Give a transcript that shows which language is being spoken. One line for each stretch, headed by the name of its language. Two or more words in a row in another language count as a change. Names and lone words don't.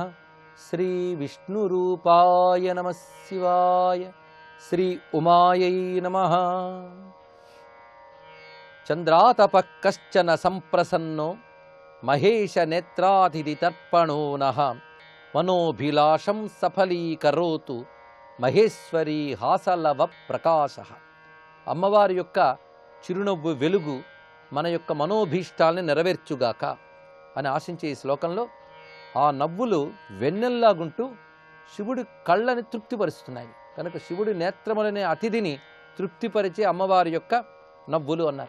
Sanskrit: श्री विष्णुरूपाय नमः शिवाय। श्री उमायै नमः। चंद्रातपः कश्चन संप्रसन्नो महेश नेत्रातिथितर्पणो नः मनोभिलाषं सफलीकरोतु మహేశ్వరి హాసలవ ప్రకాశ।
Telugu: అమ్మవారి యొక్క చిరునవ్వు వెలుగు మన యొక్క మనోభీష్టాల్ని నెరవేర్చుగాక అని ఆశించే ఈ శ్లోకంలో ఆ నవ్వులు వెన్నెల్లాగుంటూ శివుడి కళ్ళని తృప్తిపరుస్తున్నాయి కనుక శివుడి నేత్రములనే అతిథిని తృప్తిపరిచే అమ్మవారి యొక్క నవ్వులు అన్నారు।